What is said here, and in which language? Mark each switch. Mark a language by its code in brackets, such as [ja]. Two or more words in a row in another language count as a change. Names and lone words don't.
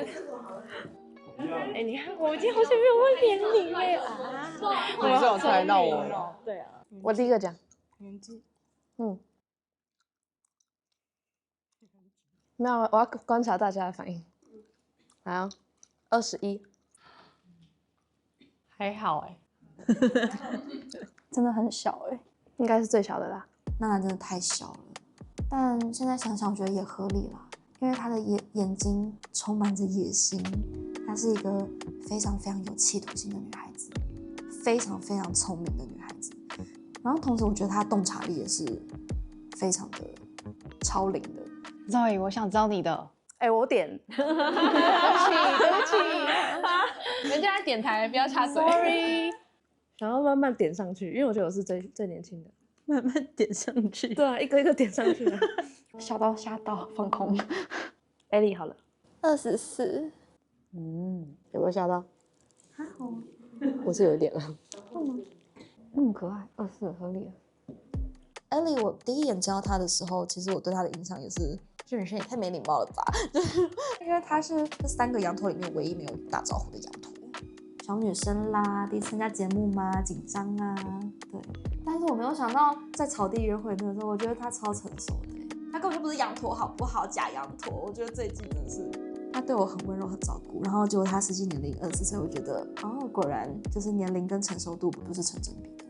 [zh] 哎，你看，我们今天好像沒有問年齡哎啊！你是有猜到我？對啊，我第一個講年紀。沒有，我要觀察大家的反應。來哦，21。還好哎。真的很小哎，應該是最小的啦。娜娜真的太小了，但現在想想，我覺得也合理啦，因為她的眼睛充滿着野心，她是一個非常非常有企圖心的女孩子，非常非常聰明的女孩子。然後同時，我覺得她洞察力也是非常的超齡的。 Zoe，我想知道你的。哎，我點。對不起，人家在點台，不要插嘴。Sorry。然後慢慢點上去，因為我覺得我是最年輕的。慢慢點上去。對啊，一個一個點上去啊。嚇到，放空。 Ellie 好了 24。有沒有嚇到？還好。我是有一點了。那麼可愛，24合理啊。Ellie，我第一眼見到她的時候，其實我對她的印象也是，這女生也太沒禮貌了吧？就是因為她是這3 個羊駝裡面唯一沒有打招呼的羊駝。小女生啦，第一次參加節目嘛，緊張啊，對。但是我沒有想到，在草地約會那個時候，我覺得她超成熟的，她根本就不是羊駝，好不好？假羊駝。我覺得這一季真的是，她對我很溫柔，很照顧。然後結果她實際年齡24歲，我覺得哦，果然就是年齡跟成熟度不是成正比的。